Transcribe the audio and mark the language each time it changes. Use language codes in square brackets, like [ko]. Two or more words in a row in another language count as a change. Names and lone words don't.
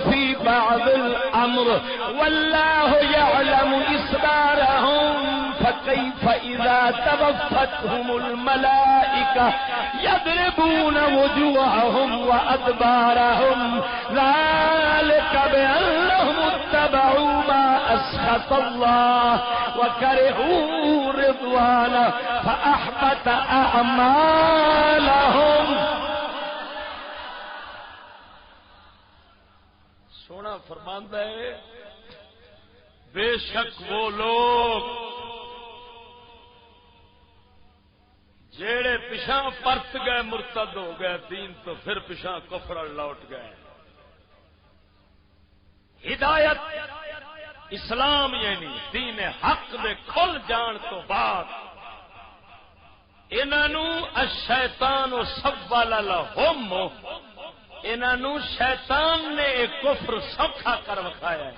[ar] في بعض الامر والله يعلم اسرارهم فكيف اذا توفتهم الملائكه يضربون وجوههم وادبارهم ذلك بانهم اتبعوا ما اسخط الله وكرهوا رضوانه فاحبط اعمالهم. [pa] سونا فرماندا ہے بے شک وہ لوگ جیڑے پچھاں پرت گئے مرتد ہو گئے دین تو پھر پچھاں کفر لوٹ گئے. ہدایت اسلام یعنی دین حق دے کھل جان تو بعد انہوں [ar] الشیطان سول لهم [pa] انہوں شیطان نے ایک کفر سوکھا کر وکھایا ہے.